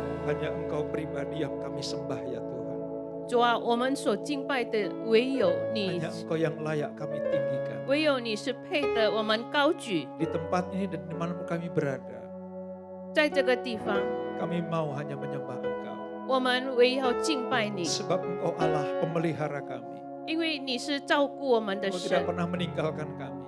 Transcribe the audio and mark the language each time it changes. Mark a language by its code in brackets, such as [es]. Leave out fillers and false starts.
[id] Hanya Engkau pribadi yang kami sembah ya Tuhan. [zh] 主啊，我们所敬拜的唯有你 [id] Hanya，Engkau yang layak kami tinggikan. [zh] 唯有你是配的，我们高举 [id] Di tempat ini dan dimanapun kami berada, [zh] 在这个地方， [id] kami mau hanya menyembah Engkau. [zh] 我们唯要敬拜你， [id] Sebab Engkau Allah pemelihara kami. [zh] 因为你是照顾我们的 [id] Engkau [zh] 神 [id] tidak，pernah meninggalkan kami.